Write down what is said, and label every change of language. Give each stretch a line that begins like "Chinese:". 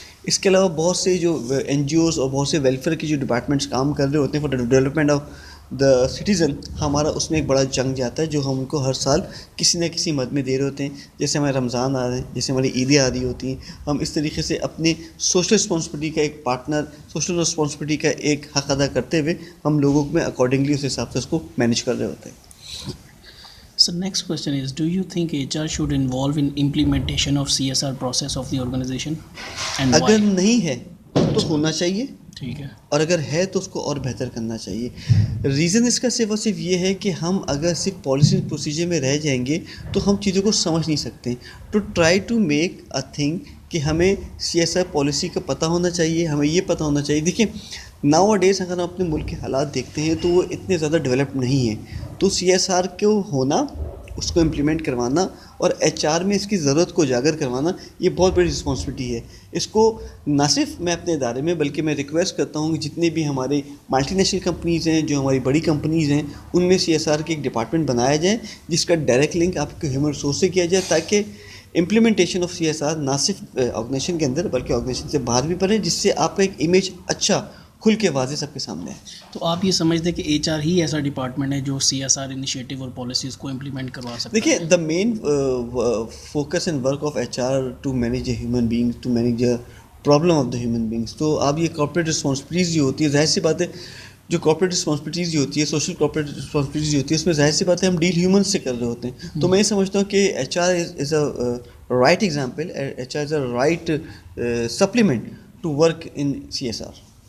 Urdu: اس کے علاوہ بہت سے جو این جی اوز اور بہت سے ویلفیئر کی جو ڈپارٹمنٹس کام کر رہے ہوتے ہیں
English: for the development of the citizen,
Urdu: ہمارا اس میں ایک بڑا چنک جاتا ہے جو ہم ان کو ہر سال کسی نہ کسی مد میں دے رہے ہوتے ہیں. جیسے ہمارے رمضان آ رہے ہیں, جیسے ہماری عیدیں آ رہی ہوتی ہیں, ہم اس طریقے سے اپنے سوشل رسپانسبلٹی کا ایک پارٹنر, سوشل رسپانسبلٹی کا ایک حق ادا کرتے ہوئے ہم لوگوں میں اکارڈنگلی اس حساب سے اس کو مینیج کر رہے ہوتے ہیں.
English: So next question is, do you think HR should involve in implementation of CSR process of the organization and why?
Urdu: اگر نہیں ہے تو ہونا چاہیے, ٹھیک ہے, اور اگر ہے تو اس کو اور بہتر کرنا چاہیے. ریزن اس کا صرف اور صرف یہ ہے کہ ہم اگر صرف پالیسی پروسیجر میں رہ جائیں گے تو ہم چیزوں کو سمجھ نہیں سکتے.
English: to try to make a thing
Urdu: کہ ہمیں سی ایس آر پالیسی کا پتہ ہونا چاہیے, ہمیں یہ پتہ ہونا چاہیے. دیکھیں
English: nowadays
Urdu: اگر ہم اپنے ملک کے حالات دیکھتے ہیں تو وہ اتنے زیادہ ڈیولپ نہیں ہیں, تو سی ایس آر کو ہونا, اس کو امپلیمنٹ کروانا اور ایچ آر میں اس کی ضرورت کو اجاگر کروانا, یہ بہت بڑی رسپانسبلٹی ہے. اس کو نہ صرف میں اپنے ادارے میں بلکہ میں ریکویسٹ کرتا ہوں کہ جتنے بھی ہمارے ملٹی نیشنل کمپنیز ہیں, جو ہماری بڑی کمپنیز ہیں, ان میں سی ایس آر کی ایک ڈپارٹمنٹ بنایا جائے جس کا ڈائریکٹ لنک آپ کے ہیومن ریسورس سے کیا جائے, تاکہ implementation of C S R نہ صرف آرگنائزیشن کے اندر بلکہ آرگنائزیشن سے باہر بھی پڑے, جس سے آپ کا ایک امیج اچھا کھل کے واضح سب کے سامنے ہے. تو آپ یہ سمجھتے ہیں کہ ایچ آر ہی ایسا ڈپارٹمنٹ ہے جو سی ایس آر انیشیٹو اور پالیسیز کو امپلیمنٹ کروا سکتا ہے؟ دیکھیے
English: The main focus and work of H R to manage a human being, to manage a problem of the human beings.
Urdu: تو آپ یہ کارپوریٹ رسپانسبلٹیز جو ہوتی ہے, ظاہر سی بات ہے جو کارپوریٹ رسپانسبلٹیز جو ہوتی ہے, سوشل کارپوریٹ رسپانسبلٹیز جو ہوتی ہے, اس میں ظاہر سی بات ہے ہم ڈیل ہیومن سے کر رہے ہوتے ہیں. تو میں یہ سمجھتا ہوں کہ
English: H R is a right example, H R is a right supplement to work in C S R.